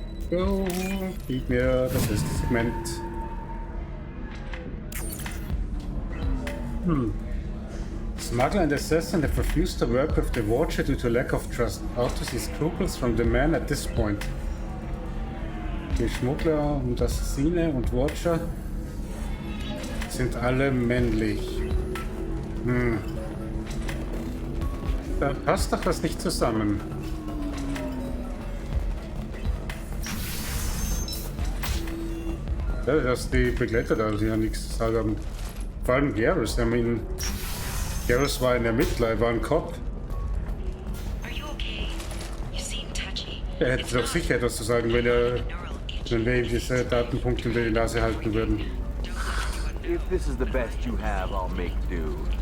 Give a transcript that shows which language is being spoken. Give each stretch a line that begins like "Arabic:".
German: So, gib mir das erste Segment.
English: Smuggler and assassin have refused to work with the Watcher due to lack of trust. Out to see scruples from the man at this point.
German: Die Schmuggler und Assassine und Watcher sind alle männlich. Da passt doch was nicht zusammen. Ja, dass die Begleiter da ja nichts zu sagen haben. Vor allem Garrus,
English: I mean,
German: Garrus war ein Ermittler, er war ein Cop.
English: Are you okay? You seem touchy.
German: Er hätte doch sicher etwas zu sagen, wenn wir ihm diese Datenpunkte unter die Nase halten würden.
English: If this is the best you have, I'll make do.